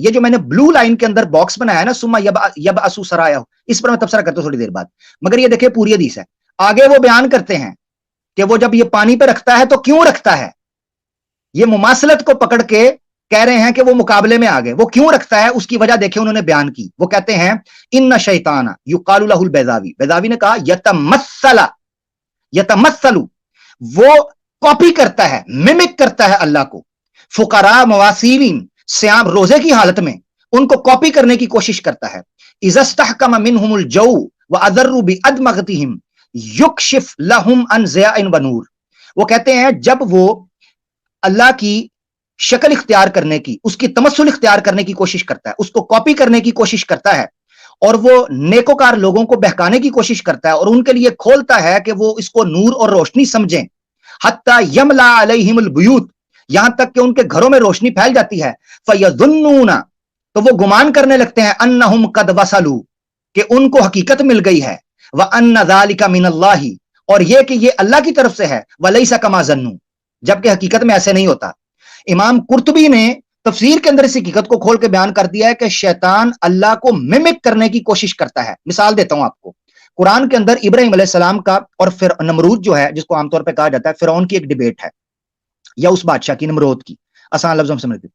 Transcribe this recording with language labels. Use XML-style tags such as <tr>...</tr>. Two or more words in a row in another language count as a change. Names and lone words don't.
<hi>ये जो मैंने ब्लू लाइन के अंदर बॉक्स बनाया है ना,</hi> <ar>ثم يبعث سرايا,</ar> <hi>इस पर मैं तफसीर करता हूं थोड़ी देर बाद। मगर ये देखिए पूरी हदीस है। आगे वो बयान करते हैं कि वो जब ये पानी पे रखता है तो क्यों रखता है। ये मुमासलत को पकड़ के कह रहे हैं कि वो मुकाबले में आ गए। वो क्यों रखता है, उसकी वजह देखिए उन्होंने बयान की। वो कहते हैं</hi> <ar>إن الشيطان يقال له البيضاوي,</ar> <hi>बैज़ावी ने कहा यतमस्सलु, वो कॉपी करता है, मिमिक करता है अल्लाह को।</hi> <ar>فقراء مواصلين,</ar> <hi>सियाम रोजे की हालत में उनको कॉपी करने की कोशिश करता है।</hi> <ar>إذا استحكم منهم الجوع وأضر بأدمغتهم يكشف لهم عن ضياء ونور.</ar> <hi>वो कहते हैं जब वो अल्लाह की शक्ल इख्तियार करने की, उसकी तमस्सुल इख्तियार करने की कोशिश करता है, उसको कॉपी करने की कोशिश करता है, और वो नेकोकार लोगों को बहकाने की कोशिश करता है, और उनके लिए खोलता है कि वो इसको नूर और रोशनी समझें।</hi> <ar>حتى يملأ عليهم البيوت,</ar> <hi>यहां तक कि उनके घरों में रोशनी फैल जाती है। फयज़ुन्नूना, तो वो गुमान करने लगते हैं,</hi> <ar>أنهم قد وصلوا,</ar> <hi>कि उनको हकीकत मिल गई है।</hi> <ar>وأن ذلك من الله,</ar> <hi>और ये कि ये अल्लाह की तरफ से है।</hi> <ar>وليس كما ظنوا,</ar> <hi>जबकि हकीकत में ऐसे नहीं होता। इमाम कुर्तुबी ने तफसीर के अंदर इस हकीकत को खोल के बयान कर दिया है कि शैतान अल्लाह को मिमिक करने की कोशिश करता है। मिसाल देता हूं आपको, कुरान के अंदर इब्राहिम अलैहिस्सलाम का और फिर नमरूद जो है, जिसको आमतौर पर कहा जाता है फिरौन की, एक डिबेट है, या उस बादशाह की, नमरूद की, आसान लफ्जों में समझते।</hi>